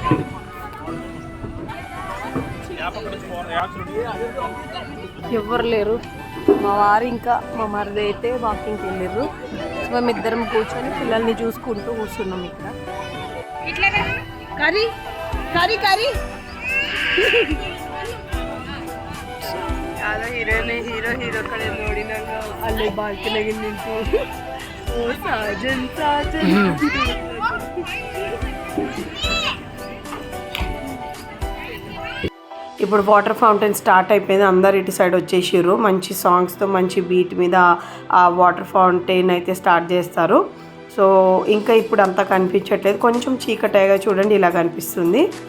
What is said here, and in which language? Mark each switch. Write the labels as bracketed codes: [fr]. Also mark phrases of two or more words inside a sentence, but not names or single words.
[te] ఎవరు లేరు. మా వారు ఇంకా మా మరిది అయితే వాకింగ్కి వెళ్ళారు. మేమిద్దరం కూర్చొని పిల్లల్ని చూసుకుంటూ కూర్చున్నాం ఇక్కడ. కర్రీ కర్రీ కర్రీ [kn] ಯಾರೋ ಹೀರೋ ಕಡೆ ನೋಡಿ ನಂಗೆ ಅಲ್ಲಿ ಬಾಲ್ಕನಿಗೆ ನಿಂತು [hi] ओ साजन साजन. [te] ఇప్పుడు [en] water fountain start [te] అయిపోయింది. అందరు ఇటు సైడ్ వచ్చేసారు. మంచి సాంగ్స్తో మంచి బీట్ మీద ఆ [en] water fountain [te] అయితే స్టార్ట్ చేస్తారు. సో ఇంకా ఇప్పుడు అంతా కనిపించట్లేదు, కొంచెం చీకటిగా చూడండి ఇలా కనిపిస్తుంది.